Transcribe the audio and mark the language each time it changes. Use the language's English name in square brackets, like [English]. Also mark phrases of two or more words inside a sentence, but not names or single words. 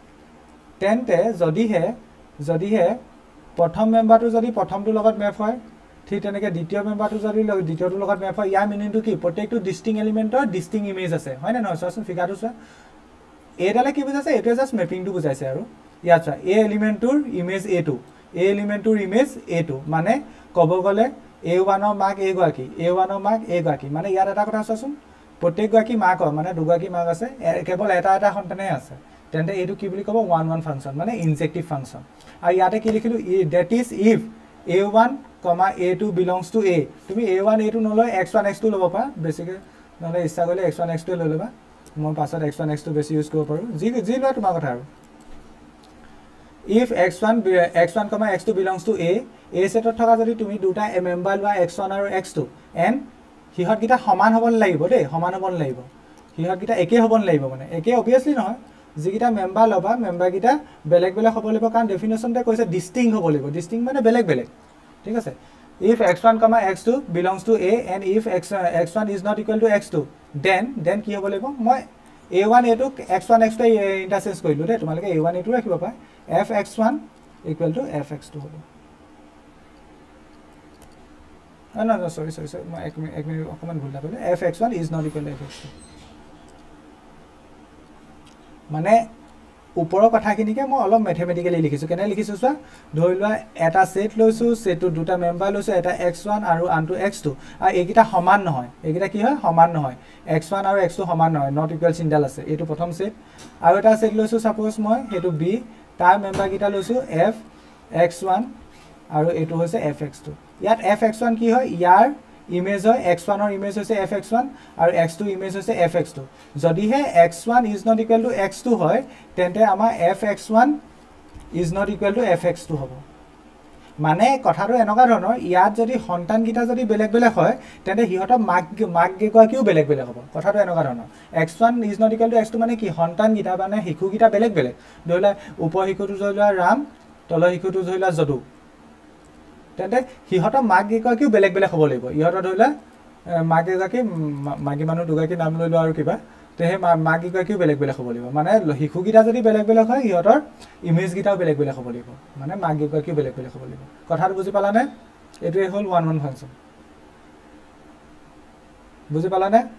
[Assamese] তেন্তে যদিহে প্ৰথম মেম্বাৰটো যদি প্ৰথমটো লগত ম্যাপ হয় ঠিক তেনেকৈ দ্বিতীয় মেম্বাৰটো যদি দ্বিতীয়টোৰ লগত মেপ হয় ইয়াৰ মিনিংটো কি প্ৰত্যেকটো ডিষ্টিং এলিমেণ্টৰ ডিষ্টিং ইমেজ আছে হয় নে নহয় চোৱাচোন ফিগাৰটো চোৱা এইডালে কি বুজাইছে এইটোৱে জাষ্ট মেপিংটো বুজাইছে আৰু ইয়াত চোৱা এই এলিমেণ্টটোৰ ইমেজ এটো এই এলিমেণ্টটোৰ ইমেজ এটো মানে ক'ব গ'লে A1ৰ মাক এগৰাকী A1ৰ মাক এগৰাকী মানে ইয়াত এটা কথা চোৱাচোন প্ৰত্যেকগৰাকী মাকৰ মানে দুগৰাকী মাক আছে কেৱল এটা সন্তানহে আছে তেন্তে এইটো কি বুলি ক'ব 1 ফাংচন মানে [English] injective function [Assamese] আৰু ইয়াতে কি লিখিলোঁ [English] that is if A1, A2 belongs to A [Assamese] তুমি A1 A2 নলয় x1 x2 ল'ব পাৰা বেছিকৈ নহ'লে ইচ্ছা কৰিলে x1 x2 লৈ ল'বা মই পাছত x1 x2 বেছি ইউজ কৰিব পাৰোঁ যি লোৱা তোমাৰ কথা আৰু [English] if x1 x2 belongs to A [Assamese] সেটত থকা যদি তুমি দুটা মেম্বাৰ লোৱা x1 আৰু x2 এণ্ড সিহঁতকেইটা সমান হ'ব লাগিব দেই সমান হ'ব লাগিব সিহঁতকেইটা একে হ'ব লাগিব মানে একে অবভিয়াছলি নহয় যিকেইটা মেম্বাৰ ল'বা মেম্বাৰকেইটা বেলেগ বেলেগ হ'ব লাগিব কাৰণ ডেফিনেশ্যনতে কৈছে ডিষ্টিং হ'ব লাগিব ডিষ্টিং মানে বেলেগ বেলেগ ঠিক আছে [English] if x1, x2 belongs to A and if x1 is not equal to x2 then [Assamese] কি হ'ব লাগিব মই A1 A2 x1 x2 ইণ্টাৰচেঞ্জ কৰিলোঁ দেই তোমালোকে A1 A2 ৰাখিব পাৰা [English] fx1 equal to fx2 [Assamese] হ'ব [English] no sorry [Assamese] মই এক মিনিট অকণমান ভুল কৰিলোঁ [English] fx1 is not equal to fx2 [Assamese] মানে ওপৰৰ কথাখিনিকে মই অলপ মেথমেটিকেলি লিখিছোঁ কেনে লিখিছোঁ চোৱা ধৰি লোৱা এটা সেট লৈছোঁ সেটটো দুটা মেম্বাৰ লৈছোঁ এটা x1 আৰু আনটো x2 আৰু এইকেইটা সমান নহয় এইকেইটা কি হয় সমান নহয় x1 আৰু x2 সমান নহয় [English] not equal [Assamese] চিন্ডাল আছে এইটো প্ৰথম সেট আৰু এটা সেট লৈছোঁ সাপোজ মই সেইটো b তাৰ মেম্বাৰকেইটা লৈছোঁ fx1 আৰু এইটো হৈছে fx2 ইয়াত fx1 কি হয় ইয়াৰ ইমেজ হয় x1ৰ ইমেজ হৈছে fx1 আৰু x2 ইমেজ হৈছে fx2 যদিহে [English] x1 is not equal to x2 [Assamese] হয় তেন্তে আমাৰ [English] fx1 is not equal to fx2 [Assamese] হ'ব মানে কথাটো এনেকুৱা ধৰণৰ ইয়াত যদি সন্তানকেইটা যদি বেলেগ বেলেগ হয় তেন্তে সিহঁতৰ মাকগৰাকীও বেলেগ বেলেগ হ'ব কথাটো এনেকুৱা ধৰণৰ [English] x1 is not equal to x2 [Assamese] মানে কি সন্তানকেইটা মানে শিশুকেইটা বেলেগ বেলেগ ধৰি লোৱা ওপৰ শিশুটো ধৰি লোৱা ৰাম তলৰ শিশুটো ধৰি লোৱা যদু তেন্তে সিহঁতৰ মাকগৰাকীও বেলেগ বেলেগ হ'ব লাগিব ইহঁতৰ ধৰি লোৱা মাকগৰাকী মাইকী মানুহ দুগৰাকী নাম লৈ লোৱা আৰু কিবা তে সেই মাকগৰাকীও বেলেগ বেলেগ হ'ব লাগিব মানে শিশুকেইটা যদি বেলেগ বেলেগ হয় সিহঁতৰ ইমেজকেইটাও বেলেগ বেলেগ হ'ব লাগিব মানে মাকগৰাকীও বেলেগ বেলেগ হ'ব লাগিব কথাটো বুজি পালানে এইটোৱে হ'ল 1 ফাংচন বুজি পালানে